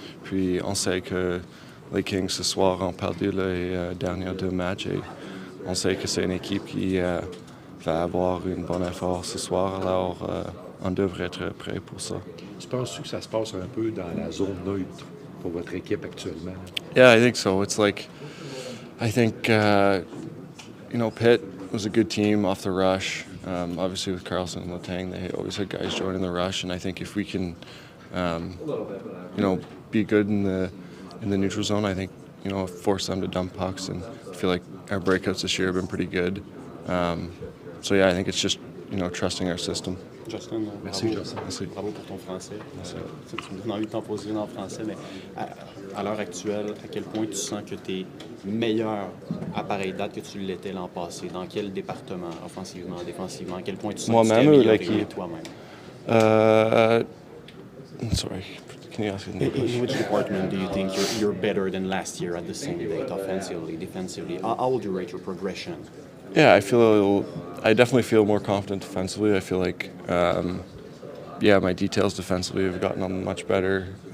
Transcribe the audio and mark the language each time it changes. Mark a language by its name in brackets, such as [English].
[French] Puis on sait que les Kings ce soir ont perdu les derniers 2 matchs et on sait que c'est une équipe qui va avoir un bon effort ce soir. Alors on devrait être prêt pour ça. Tu penses que ça se passe un peu dans la zone neutre pour votre équipe actuellement? [English] Yeah, I think so. It's like, I think, you know, Pitt was a good team off the rush. Obviously with Carlson and Letang, they always had guys joining the rush, and I think if we can, you know, be good in the neutral zone, I think, you know, force them to dump pucks, and I feel like our breakouts this year have been pretty good. So yeah, I think it's just, you know, trusting our system. [French] Justin, Merci, bravo, Justin. Merci. Bravo pour ton français. Tu me donnes envie de t'en poser une en français, mais à l'heure actuelle, à quel point tu sens que tu es meilleur à pareille date que tu l'étais l'an passé? Dans quel département, offensivement, défensivement? À quel point tu sens que tu t'es Moi-même ou amélioré l'équipe? toi-même? [English] Sorry, can you ask me? In which department do you think you're better than last year at the same date, offensively, defensively? How would you rate your progression? Yeah, I definitely feel more confident defensively. I feel like, yeah, my details defensively have gotten much better.